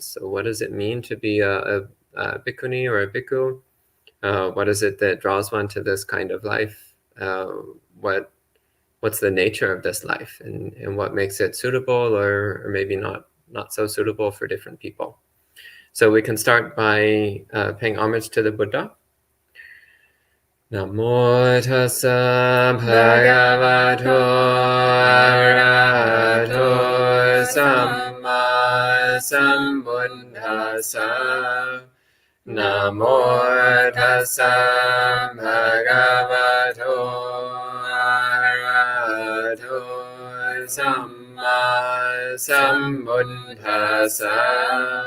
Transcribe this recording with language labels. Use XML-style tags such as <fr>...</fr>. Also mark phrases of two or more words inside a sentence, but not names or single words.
<en>So what does it mean to be a bhikkhuni or a bhikkhu? What is it that draws one to this kind of life? What's the nature of this life, and what makes it suitable or maybe not so suitable for different people? So we can start by paying homage to the Buddha.</en> <pi>Namo tassa bhagavato arahato samma sambuddhassa. Namo tassa bhagavato arahato samma sambuddhassa.</pi>